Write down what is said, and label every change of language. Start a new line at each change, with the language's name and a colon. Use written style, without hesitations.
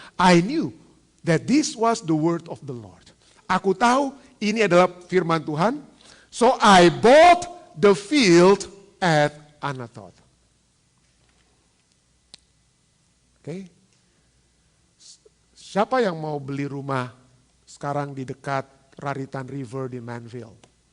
English: I knew that this was the word of the Lord.
Indonesian: Aku tahu ini adalah firman Tuhan.
English: So I bought the field at Anathoth.
Indonesian: Okay. Siapa yang mau beli rumah sekarang di dekat Raritan River di Manville?